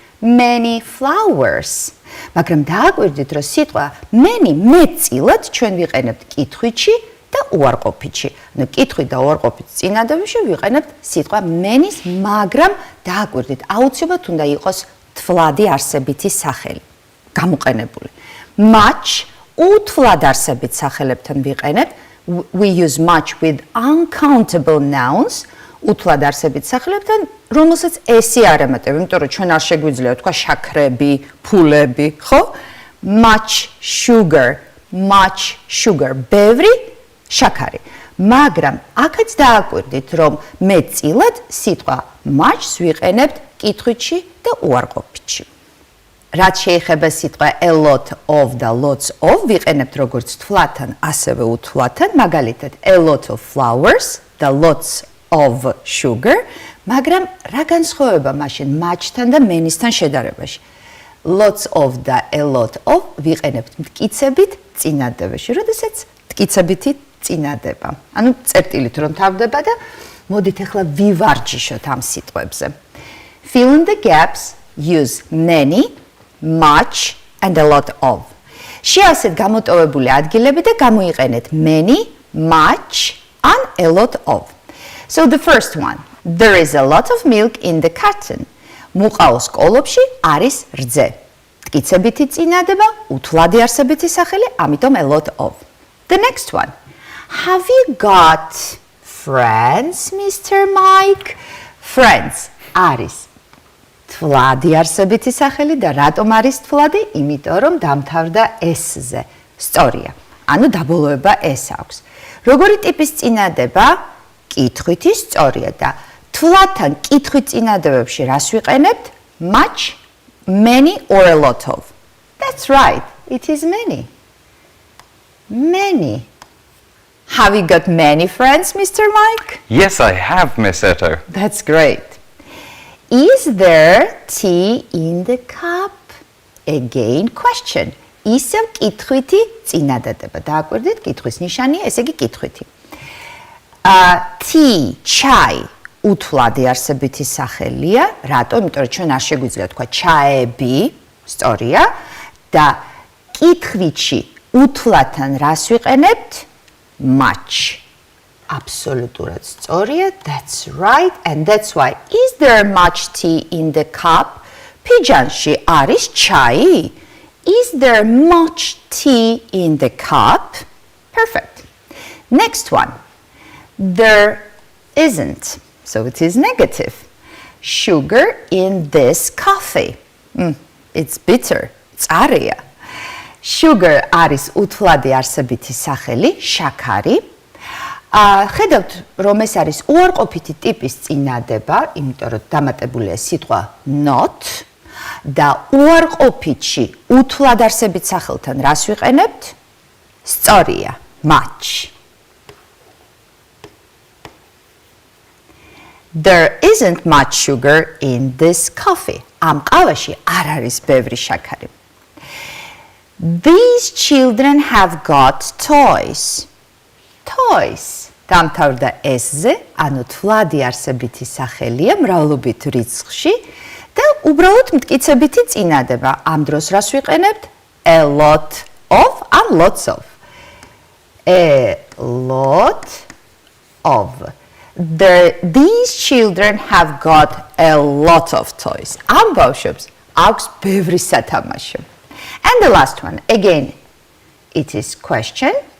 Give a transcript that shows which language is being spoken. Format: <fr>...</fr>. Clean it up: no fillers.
<en>Many flowers.</en> <ka>მაგრამ დააკვირდით, რომ სიტყვა many მეტწილად ჩვენ ვიყენებთ კითხვითში და უარყოფითში. ანუ კითხვით და უარყოფით წინადადებში ვიყენებთ სიტყვა many-ს, მაგრამ დააკვირდით, აუცილებლად უნდა იყოს თვლადი არსებითი სახელი გამოყენებული. Much უთვლად არსებით სახელებთან ვიყენებთ.</ka> <en>We use much with uncountable nouns.</en> <ka>უთვლად არსებით სახელებთან, რომელსაც ესი არ ემატება, იმიტომ რომ ჩვენ არ შეგვიძლია თქვა შაქრები, ფულები, ხო?</ka> <en>Much sugar,</en> <ka>ბევრი შაქარი. მაგრამ აქაც დააკვირდით, რომ მეტწილად სიტყვა much-ს ვიყენებთ კითხვითში და უარყოფითში. რაც შეეხება სიტყვა a lot of და lots of, ვიყენებთ როგორც თვლათან, ასევე უთვლათან, მაგალითად</ka> <en>a lot of flowers</en> <ka>და</ka> <en>lots of sugar,</en> <ka>მაგრამ რა განსხვავება მაშინ much-თან და many-სთან შედარებაში? Lots of და a lot of ვიყენებთ მტკიცებით წინადადებაში, როდესაც მტკიცებითი წინადადება. ანუ წერტილით რომ თავდება და მოდით ახლა ვივარჯიშოთ ამ სიტყვებზე.</ka> <en>Fill in the gaps, use many, much and a lot of.</en> <ka>შეასეთ გამოტოვებული ადგილები და გამოიყენეთ many, much and a lot of.</ka> <en>So the first one, there is a lot of milk in the carton.</en> <ka>მუყაოს კოლოფში არის რძე. მტკიცებითი წინადადება, უთვლადი არსებითი სახელი, ამიტომ a lot of.</ka> <en>The next one, have you got friends, Mr. Mike?</en> <ka>Friends არის თვლადი არსებითი სახელი და რატომ არის თვლადი? იმიტომ რომ დამთავრდა s-ზე. სწორია. ანუ დაბოლოება s აქვს. როგორი ტიპის წინადადება? კითხვითი სწორია და თვლათან კითხვით წინადადებებში რას ვიყენებთ?</ka> <en>Much, many or a lot of. That's right. It is many. Many. Have you got many friends, Mr. Mike? Yes, I have, Miss Eto. That's great. Is there tea in the cup? Again, question.</en> <ka>ისევ კითხვითი წინადადება. დააკვირდით, კითხვის ნიშანია, ესე იგი კითხვითი. Tea, chai, უთვლადი არსებითი სახელია. რატო? იმიტომ რომ ჩვენ არ შეგვიძლია თქვა ჩაები, სწორია. და კითხვითში უთვლათან რას ვიყენებთ? Much. Absolutურად სწორია.</ka> <en>That's right. And that's why. Is there much tea in the cup?</en> <ka>ფიჯანში არის ჩაი?</ka> <en>Is there much tea in the cup? Perfect. Next one. There isn't. So it is negative. Sugar in this coffee. It's bitter.</en> <ka>წარია. Sugar არის უთვლადი არსებითი სახელი, შაქარი. ხედავთ, რომ ეს არის უარყოფითი ტიპის წინადება, იმიტომ რომ დამატებულია სიტყვა not და უარყოფითში უთვლად არსებით სახელთან რას ვიყენებთ? სწორია, much.</ka> <en>There isn't much sugar in this coffee.</en> <ka>Am qavashi არ არის ბევრი შაქარი.</ka> <en>These children have got toys. Toys.</en> <ka>დამთავრდა s-ზე, ანუ თვლადი არსებითი სახელია მრავლობით რიცხვში და უბრალოდ მტკიცებითი წინადება. ამ დროს რას ვიყენებთ? A lot of and lots of.</ka> <en>A lot of. These children have got a lot of toys.</en> <ka>Am bavshobs აქვს ბევრი სათამაშო.</ka> <en>And the last one, again, it is question.</en>